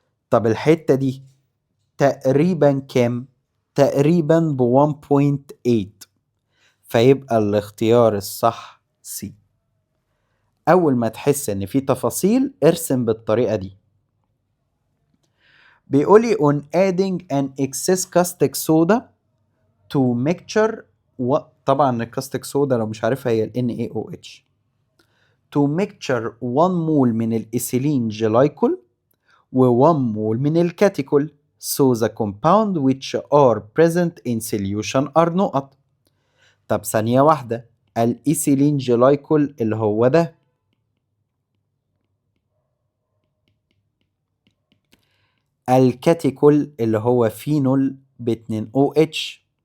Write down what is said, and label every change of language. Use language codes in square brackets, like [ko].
[ar] طب الحتة دي تقريبا كام؟ تقريبا ب 1.8. فيبقى الاختيار الصح C. أول ما تحس إن في تفاصيل ارسم بالطريقة دي. بيقولي [en] on adding an excess caustic soda to mixture [ar] طبعا الكاستيك صودا لو مش عارفها هي ال [en] NaOH to mixture 1 [ar] مول من الإيثيلين جلايكول و 1 مول من الكاتيكول [en] so the compound which are present in solution are [ar] نقط. طب ثانية واحدة، الإيثيلين جلايكول اللي هو ده، الكاتيكول اللي هو فينول ب 2 OH.